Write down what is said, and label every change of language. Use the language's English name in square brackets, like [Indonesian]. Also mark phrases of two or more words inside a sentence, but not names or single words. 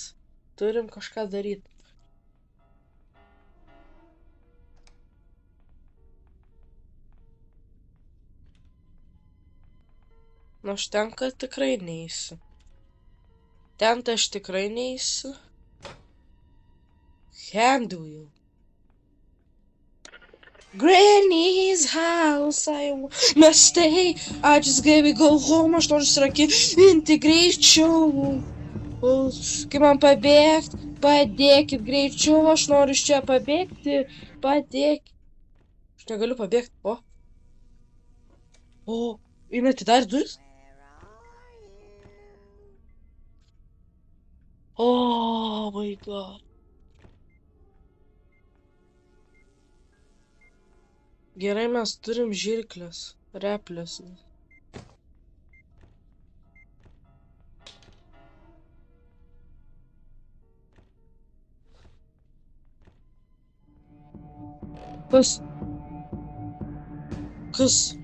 [Lithuanian] Turim kažką daryti. Nu, aš ten, kad tikrai neįsiu. Ten tai aš tikrai neįsiu. Handle. [English] Granny's house, I wanna stay. I just gotta go home, [Lithuanian] aš noriu užsirakinti greičiau. Kaip man pabėgti? Padėkit greičiau, aš noriu iš čia pabėgti. Padėkit. Aš negaliu pabėgti. O, jinai atidarė duris? [English] Oh my god. [Lithuanian] Gerai, mes turim žirklės, replės. Kas?